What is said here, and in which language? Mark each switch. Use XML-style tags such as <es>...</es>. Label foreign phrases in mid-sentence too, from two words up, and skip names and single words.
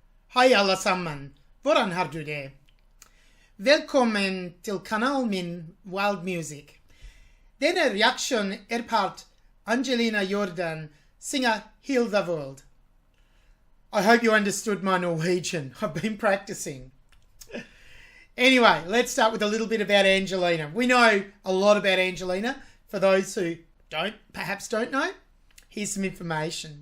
<no>Hej allesammen, hvordan har du det? Velkommen til kanalen min Wild Music. Denne reaksjon part Angelina Jordan synger Heal the World.</no> <en>I hope you understood my Norwegian. I've been practicing. Anyway, let's start with a little bit about Angelina. We know a lot about Angelina. For those who perhaps don't know, here's some information.</en>